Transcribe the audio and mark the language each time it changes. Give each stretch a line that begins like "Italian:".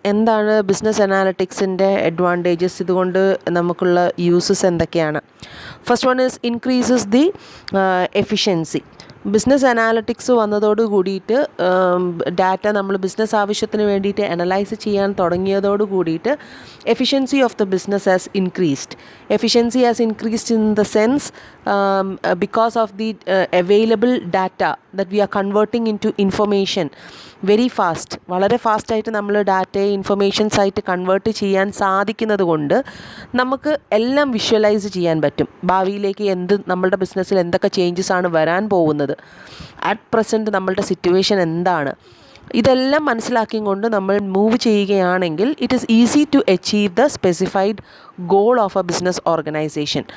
Malayalam: എന്താണ് business അനാലിറ്റിക്സിൻ്റെ advantages, ഇതുകൊണ്ട് നമുക്കുള്ള യൂസസ് എന്തൊക്കെയാണ്?
English: First one is increases the efficiency.
Malayalam: Business analytics വന്നതോട് കൂടിയിട്ട് ഡാറ്റ നമ്മൾ ബിസിനസ് ആവശ്യത്തിന് വേണ്ടിയിട്ട് അനലൈസ് ചെയ്യാൻ തുടങ്ങിയതോട് കൂടിയിട്ട്
English: Efficiency of the business has increased. Efficiency has increased in the sense because of the available data that we are converting into information very fast.
Malayalam: വളരെ ഫാസ്റ്റായിട്ട് നമ്മൾ ഡാറ്റയെ ഇൻഫർമേഷൻസ് ആയിട്ട് കൺവേർട്ട് ചെയ്യാൻ സാധിക്കുന്നത് കൊണ്ട് നമുക്ക് എല്ലാം വിഷ്വലൈസ് ചെയ്യാൻ പറ്റും. ഭാവിയിലേക്ക് നമ്മളുടെ ബിസിനസ്സിൽ എന്തൊക്കെ ചേഞ്ചസ് ആണ് വരാൻ പോകുന്നത്,
English: at present
Malayalam: നമ്മളുടെ സിറ്റുവേഷൻ എന്താണ്, ഇതെല്ലാം മനസ്സിലാക്കിക്കൊണ്ട് നമ്മൾ മൂവ് ചെയ്യുകയാണെങ്കിൽ
English: It is easy to achieve the specified goal of a business organisation.